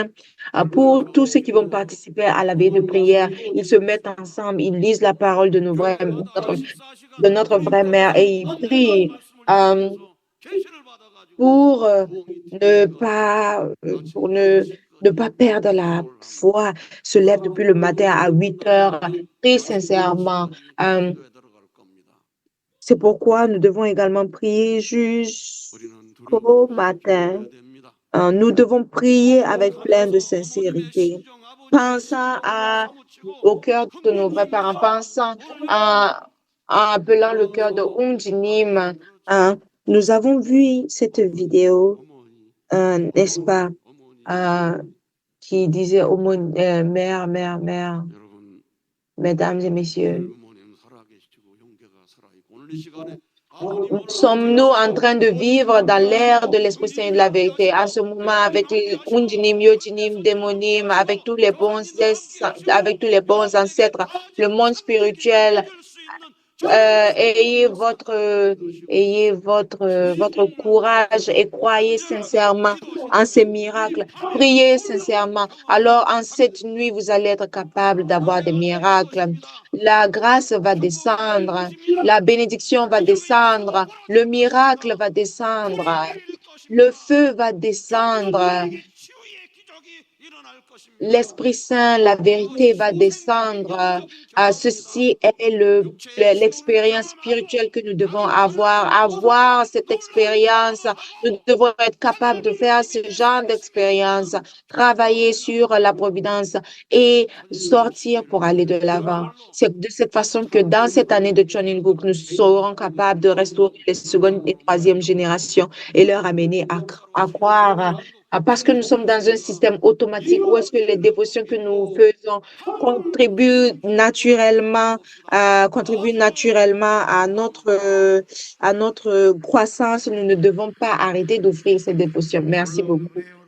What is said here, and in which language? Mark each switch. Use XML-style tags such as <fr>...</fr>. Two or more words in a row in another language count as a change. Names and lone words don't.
<fr>Pour tous ceux qui vont participer à la veille de prière, ils se mettent ensemble, ils lisent la parole de notre vraie mère et ils prient euh, pour ne pas perdre la foi, se lève depuis le matin à 8 heures, prie sincèrement. Euh, C'est pourquoi nous devons également prier</fr> <ko>우리는 두려움</ko> <fr>jusqu'au</fr> <ko>없이</ko> <fr>matin.</fr> <ko>기도해야 됩니다.</ko> <fr>Nous devons prier avec plein de</fr> <ko>기도하면서 부모님의</ko> <fr>sincérité,</fr> <ko>심정, 아버지의</ko> <fr>pensant</fr> <ko>심정을 사무치고</ko> <fr>au cœur de nos vrais parents,</fr> <ko>부모님과</ko> <fr>pensant</fr> <ko>부모님과</ko> <fr>à, en appelant le cœur de Unjinim.</fr> <ko>그렇죠.</ko> <fr>Nous avons vu cette vidéo,</fr> <ko>어머니,</ko> <fr>n'est-ce pas,</fr> <ko>어머니.</ko> <fr>euh, qui disait mère, mère, mère,</fr> <ko>여러분,</ko> <fr>mesdames et</fr> <ko>오늘</ko> <fr>messieurs.</fr> <ko>부모님 살아계시고 형제가 살아있고 오늘 이 시간에 하나님 원하는</ko> <fr>Sommes-nous en</fr> <ko>말씀으로</ko> <fr>train de vivre</fr> <ko>우리</ko> <fr>dans l'ère</fr> <ko>하나님과</ko> <fr>de l'Esprit Saint et de la</fr> <ko>부모님이 함께</ko> <fr>vérité? À</fr> <ko>하시고</ko> <fr>ce moment, avec</fr> <ko>대통령이</ko> <fr>les</fr> <ko>함께 하시고</ko> <fr>Unjinim,</fr> <ko>하나님의</ko> <fr>Yojinim,</fr> <ko>성도들이 함께</ko> <fr>Démonim, avec</fr> <ko>하시고</ko> <fr>tous les</fr> <ko>하나님과 함께</ko> <fr>avec</fr> <ko>하시고</ko> <fr>tous les bons</fr> <ko>여러분에게</ko> <fr>ancêtres, le</fr> <ko>아직</ko> <fr>monde</fr> <ko>참된 기도를</ko> <fr>spirituel,</fr> <ko>드릴 수 있는 자녀들이</ko> <fr>ayez</fr> <ko>생기도록 인도하시고</ko> <fr>ayez votre</fr> <ko>진정한</ko> <fr>courage et croyez</fr> <ko>간절한</ko> <fr>sincèrement en</fr> <ko>기도하시고</ko> <fr>ces</fr> <ko>이</ko> <fr>miracles.</fr> <ko>밤에</ko> <fr>Priez</fr> <ko>놀라운</ko> <fr>sincèrement.</fr> <ko>응답을</ko> <fr>Alors, en cette</fr> <ko>받으실</ko> <fr>nuit, vous</fr> <ko>것입니다.</ko> <fr>allez être capable d'avoir des</fr> <ko>은혜가 내릴</ko> <fr>miracles.</fr> <ko>것입니다.</ko> <fr>La grâce va</fr> <ko>축복이 내릴</ko> <fr>descendre.</fr> <ko>것입니다.</ko> <fr>La bénédiction va</fr> <ko>기적이</ko> <fr>descendre. Le</fr> <ko>나타나실</ko> <fr>miracle</fr> <ko>것입니다.</ko> <fr>va</fr> <ko>불이</ko> <fr>descendre.</fr> <ko>내릴</ko> <fr>Le</fr> <ko>것입니다.</ko> <fr>feu va</fr> <ko>성령</ko> <fr>descendre.</fr> <ko>능력의 치유의 기적이 일어날 것입니다.</ko> <fr>L'Esprit Saint, la vérité</fr> <ko>이것이</ko> <fr>va</fr> <ko>생명의</ko> <fr>descendre.</fr> <ko>영적 경험입니다.</ko> <fr>Ceci est</fr> <ko>육체의 수준을</ko> <fr>l'expérience</fr> <ko>뛰어넘어가고</ko> <fr>spirituelle que nous devons</fr> <ko>하나님을</ko> <fr>avoir</fr> <ko>경험하고</ko> <fr>cette</fr> <ko>놀라운</ko> <fr>expérience.</fr> <ko>경험을</ko> <fr>Nous</fr> <ko>하고</ko> <fr>devons être capables de</fr> <ko>하나님의</ko> <fr>faire</fr> <ko>믿음이</ko> <fr>ce</fr> <ko>내</ko> <fr>genre</fr> <ko>속에</ko> <fr>d'expérience,</fr> <ko>생기면</ko> <fr>travailler sur</fr> <ko>할렐루야.</ko> <fr>la providence et</fr> <ko>하나님의</ko> <fr>sortir pour aller de l'avant.</fr> <ko>그야말로</ko> <fr>C'est de cette façon que dans cette année de</fr> <ko>참된</ko> <fr>Chonilguk, nous serons capables de restaurer les secondes et troisième générations et leur amener</fr> <ko>바로</ko> <fr>à croire.</fr> <ko>신앙생활도</ko> <fr>Parce que nous sommes dans un</fr> <ko>하나님과</ko> <fr>système automatique où est-ce que les</fr> <ko>믿음으로</ko> <fr>dévotions que nous</fr> <ko>믿고</ko> <fr>faisons</fr> <ko>하나님을 붙잡고 나아갈 것이다.</ko> <fr>contribuent</fr> <ko>아주</ko> <fr>naturellement</fr> <ko>놀라운</ko> <fr>à notre croissance. Nous ne devons pas arrêter d'offrir ces dévotions. Merci beaucoup.</fr>